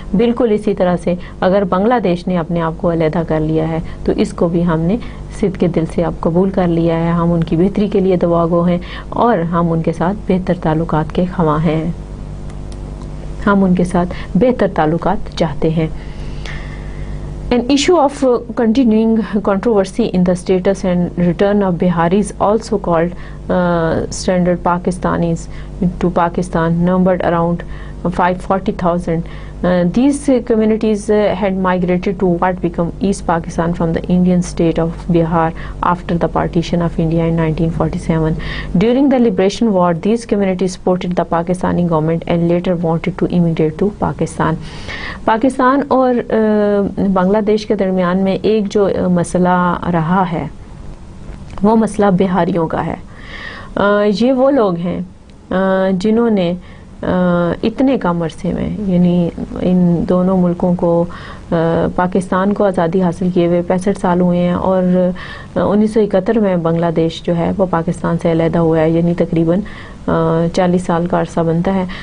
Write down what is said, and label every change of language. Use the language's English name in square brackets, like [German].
[Urdu] بالکل اسی طرح سے اگر بنگلہ دیش نے اپنے آپ کو علیحدہ کر لیا ہے تو اس کو بھی ہم نے صدق کے دل سے اب قبول کر لیا ہے. ہم ان کی بہتری کے لیے دعا گو ہیں اور ہم ان کے ساتھ بہتر تعلقات کے خواہاں ہیں. ہم ان کے ساتھ بہتر تعلقات چاہتے ہیں. [English] An issue of continuing controversy in the status and return of Biharis, also called stranded Pakistanis to Pakistan, numbered around 540,000. These communities had migrated to what became East Pakistan from the Indian state of Bihar after the partition of India in 1947. During the Liberation War, these communities supported the Pakistani government and later wanted to immigrate to Pakistan. [Urdu] Pakistan اور بنگلہ دیش کے درمیان میں ایک جو مسئلہ رہا ہے وہ مسئلہ بہاریوں کا ہے. یہ وہ لوگ ہیں جنہوں نے اتنے کم عرصے میں، یعنی ان دونوں ملکوں کو، پاکستان کو آزادی حاصل کیے ہوئے 65 سال ہوئے ہیں، اور 1971 میں بنگلہ دیش جو ہے وہ پاکستان سے علیحدہ ہوا ہے، یعنی تقریباً 40 سال کا عرصہ بنتا ہے.